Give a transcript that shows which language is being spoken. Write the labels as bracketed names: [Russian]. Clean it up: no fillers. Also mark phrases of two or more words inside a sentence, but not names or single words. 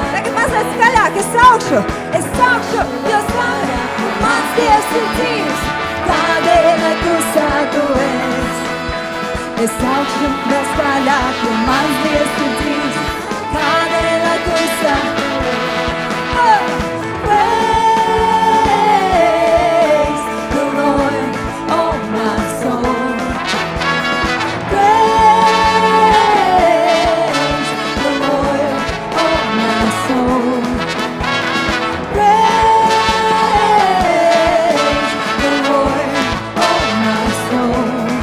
[Latvian] Tagad mazliet skaļāk, es augšu, jo skaļāk, jo mans Dievs ir dzīvs. Kādēļ lai klusā tu esi? Es augšu vēl skaļāk, jo mans Dievs ir dzīvs. Kādēļ lai klusā tu esi? [English] Praise the Lord, oh my soul. Praise the Lord, oh my soul. Praise the Lord, oh my soul.